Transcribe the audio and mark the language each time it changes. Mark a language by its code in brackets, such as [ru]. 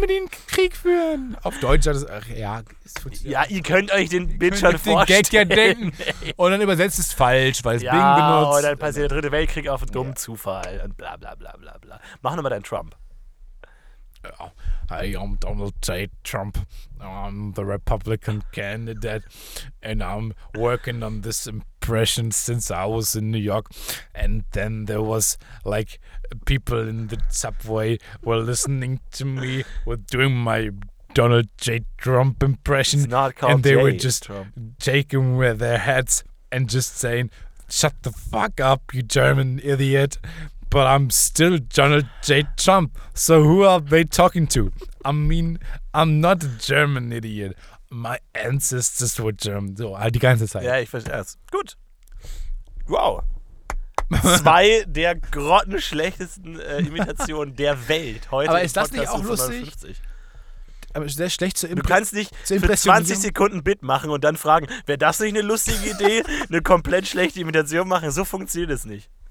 [de] mit ihnen Krieg führen. Auf Deutsch hat es. Ach ja, es funktioniert. Ja, ihr könnt euch den Bit schon vorstellen. Den Gag ja denken. Und dann übersetzt es falsch, weil es ja, Bing benutzt. Ja, dann passiert der dritte Weltkrieg auf einen dummen Zufall. Und bla bla bla bla bla. Mach nochmal deinen Trump. [en] Ja, I am Donald J. Trump. I'm the Republican candidate. And I'm working on this impression since I was in New York. And then there was like people in the subway were listening to me with doing my Donald J. Trump impression. It's not called and they J. were just Trump. Shaking with their heads and just saying, shut the fuck up, you German idiot. But I'm still Donald J. Trump. So who are they talking to? I mean, I'm not a German idiot. My ancestors were German. [de] So, all die ganze Zeit. Ja, ich verstehe es. Gut. Wow. Zwei der grottenschlechtesten Imitationen der Welt heute. Aber ist im das Podcast nicht auch lustig? 59. Aber sehr schlecht zu Du kannst nicht für 20 Sekunden Bit machen und dann fragen, wäre das nicht eine lustige Idee, eine komplett schlechte Imitation machen? So funktioniert es nicht.